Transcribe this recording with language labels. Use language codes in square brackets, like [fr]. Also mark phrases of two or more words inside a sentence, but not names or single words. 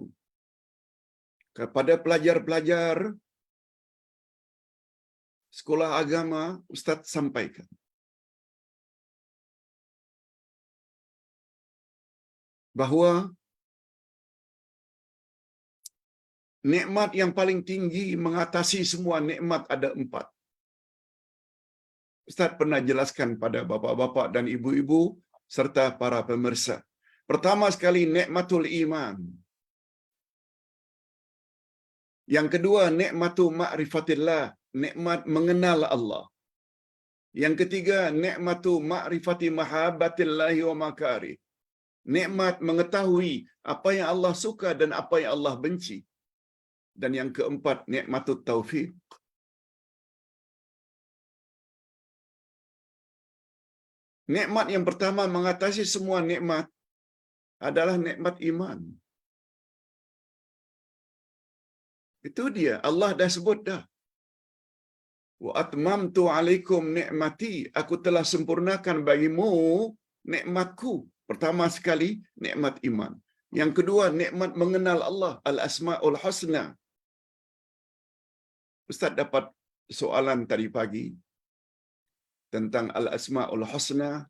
[ms] Kepada pelajar-pelajar sekolah agama, Ustaz sampaikan bahawa nikmat yang paling tinggi mengatasi semua nikmat ada 4. Ustaz pernah jelaskan pada bapa-bapa dan ibu-ibu serta para pemirsa. Pertama sekali, [ar] nikmatul iman. [ms] Yang kedua, [ar] nikmatu ma'rifatillah, [ms] nikmat mengenal Allah. Yang ketiga, [ar] nikmatu ma'rifati mahabbatillahi wa makari, [ms] nikmat mengetahui apa yang Allah suka dan apa yang Allah benci. Dan yang keempat, [ar] nikmatut taufiq. [ms] Nikmat yang pertama mengatasi semua nikmat adalah nikmat iman. Itu dia, Allah dah sebut dah. [ar] Wa atmamtu alaikum ni'mati, [ms] aku telah sempurnakan bagimu nikmatku. Pertama sekali, nikmat iman. Yang kedua, nikmat mengenal Allah, [ar] al-asma'ul husna. [ms] Ustaz dapat soalan tadi pagi tentang [ar] al-asma'ul husna.